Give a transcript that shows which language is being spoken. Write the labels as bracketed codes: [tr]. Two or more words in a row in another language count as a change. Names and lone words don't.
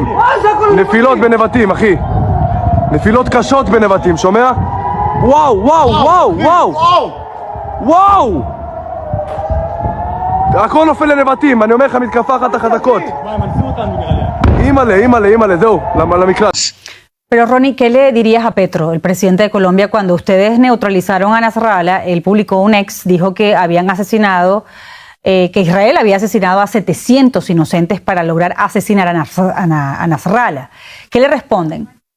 [he] נפילות בנבטים אחי. נפילות קשות בנבטים, שומע? וואו, וואו, וואו, וואו. וואו! הכל נופל לנבטים, אני אומר לך, מתקפה אחת החזקות. אימא'לה, זהו, למקלט. [es] Pero Ronnie, ¿qué le dirías a Petro, el presidente de Colombia, cuando ustedes neutralizaron a Nasrallah? Él publicó un ex, dijo que habían asesinado, que Israel había asesinado a 700 inocentes para lograr asesinar a Nasrallah. ¿Qué le responden?